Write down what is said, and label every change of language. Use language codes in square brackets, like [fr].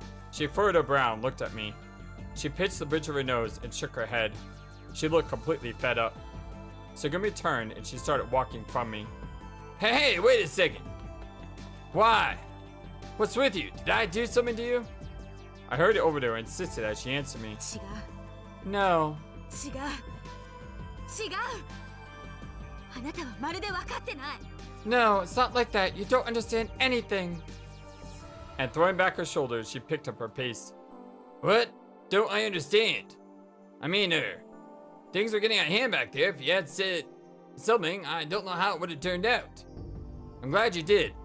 [en] She furrowed her brow and looked at me. She pinched the bridge of her nose and shook her head. She looked completely fed up. Sugumi turned and she started walking from me. Hey, wait a second. Why? What's with you? Did I do something to you? I heard it over there and insisted that she answer me. [ja] 違う [en] No. [ja] 違う違うあなたはまるで分かってない [en] No, it's not like that. You don't understand anything. And throwing back her shoulders, she picked up her pace. What? Don't I understand? I mean, things were getting out of hand back there. If you had said something, I don't know how it would have turned out. I'm glad you did.